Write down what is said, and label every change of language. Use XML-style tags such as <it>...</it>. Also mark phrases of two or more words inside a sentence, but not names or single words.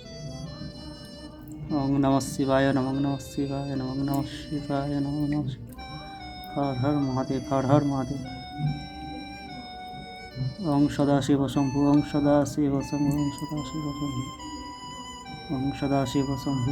<sa>ओम नमः शिवाय, नमः नमः शिवाय, नमः नमः शिवाय, नमः नमः शिवाय।</sa> <hi>हर हर महादेव, हर हर महादेव।</hi> <sa>ओं सदाशिव शम्भु, ओं सदाशिव शम्भु, ओं सदाशिव शम्भु, ओं सदाशिव शम्भु।</sa>